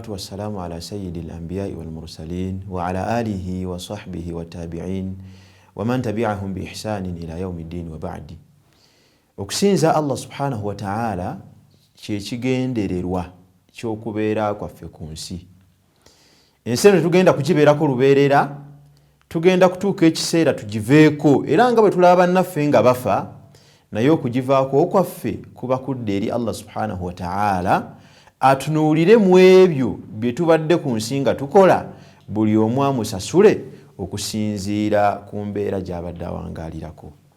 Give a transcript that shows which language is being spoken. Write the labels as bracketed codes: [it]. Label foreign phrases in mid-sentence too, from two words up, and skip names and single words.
[ar] والسلام على سيد الأنبياء والمرسلين وعلى آله وصحبه والتابعين ومن تبعهم بإحسان إلى يوم الدين وبعد. [lg] okusinza Allah [ar] سبحانه وتعالى [lg] kyekigendererwa ky'okubeera kwaffe ku nsi. Ensi eno tugenda kugibeerako lubeerera, tugenda kutuuka ekiseera tugiveeko, era nga bwe tulaba bannaffe nga bafa, naye okugivaako okwaffe kuba kudde eri Allah [ar] سبحانه وتعالى [lg] atunuulire mu ebyo bye tubadde ku nsi nga tukola, buli omu amusasule okusinziira ku mbeera gy'abadde awangaalirako.